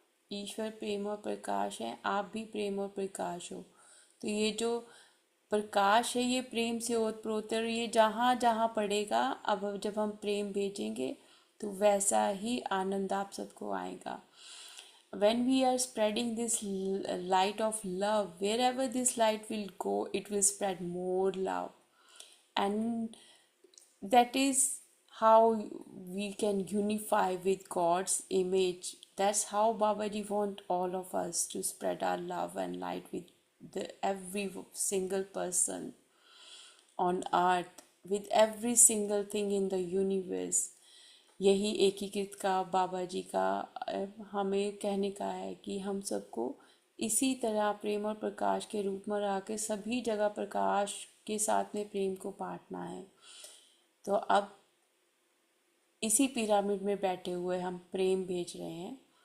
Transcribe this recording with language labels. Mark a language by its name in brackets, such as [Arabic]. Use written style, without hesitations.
[Hindi] ईश्वर प्रेम और प्रकाश है, आप भी प्रेम और प्रकाश हो। तो ये जो प्रकाश है, ये प्रेम से ओतप्रोत है, और ये जहाँ जहाँ पड़ेगा, अब जब हम प्रेम भेजेंगे तो वैसा ही आनंद आप सबको आएगा. [English] When we are spreading this light of love, wherever this light will go, it will spread more love. And that is how we can unify with God's image. That's how Babaji want all of us to spread our love and light with every single person on earth, with every single thing in the universe. [Hindi] यही एकीकृत का बाबा जी का हमें कहने का है कि हम सबको इसी तरह प्रेम और प्रकाश के रूप में रह के सभी जगह प्रकाश के साथ में प्रेम को बांटना है. तो अब इसी पिरामिड में बैठे हुए हम प्रेम भेज रहे हैं.